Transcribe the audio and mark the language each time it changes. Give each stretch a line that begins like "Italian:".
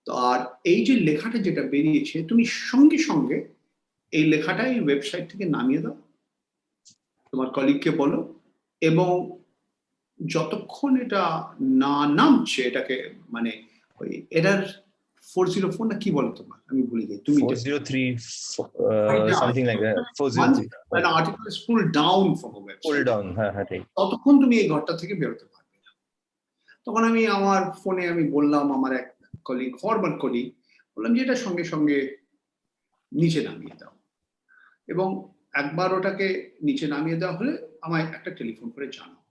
Bangla: আর এই যে লেখাটা যেটা বেরিয়েছে, তুমি সঙ্গে সঙ্গে এই লেখাটাই ওয়েবসাইট থেকে নামিয়ে দাও, তোমার কলিগকে বলো, এবং যতক্ষণ এটা না নামছে, এটাকে মানে ওই এরার 404 না কি বলো তোমার, আমি ভুলে যাই, তুমি
English: 403 something like that 403 an article is pulled down from a website,
Bangla: pull down, হ্যাঁ ঠিক। ততক্ষণ তুমি এই ঘরটা থেকে বেরোতে পারবে না। তখন আমি আমার ফোনে আমি বললাম আমার এক কলিগ, ফরওয়ার্ড কলিগ, বললাম যে এটা সঙ্গে সঙ্গে নিচে নামিয়ে দাও, এবং একবার ওটাকে নিচে নামিয়ে দেওয়া হলে আমায় একটা টেলিফোন করে জানাও।